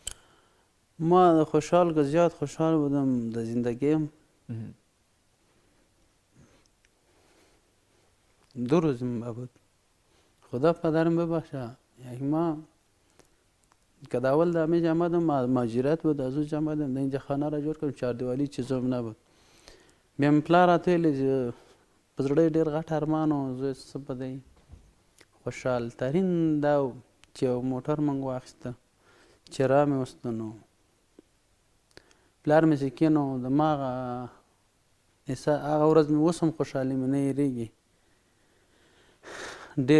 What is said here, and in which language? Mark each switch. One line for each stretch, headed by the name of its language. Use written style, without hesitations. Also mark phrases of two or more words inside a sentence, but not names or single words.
Persian: ما خوشحال که زیاد خوشحال بودم در زندگیم. 2 روز بود. خدا پدرم ببخشه. یک ما که اول در همیشه آمدم مهاجرت بود، از او آمدم در اینجا خانه را جور کردم، چهاردیواری چیزام نبود.
Pashto: بیا پلار راته ویلې په زړه ډېر غټ ارمان و زوی څه به دی. خوشحال ترین دا و چې یو موټر موږ واخیسته چې را مې وسته نو پلار مې چې کېنو د ما هغه ورځ مې اوس هم خوشحالي مې نه هېرېږي ډېر.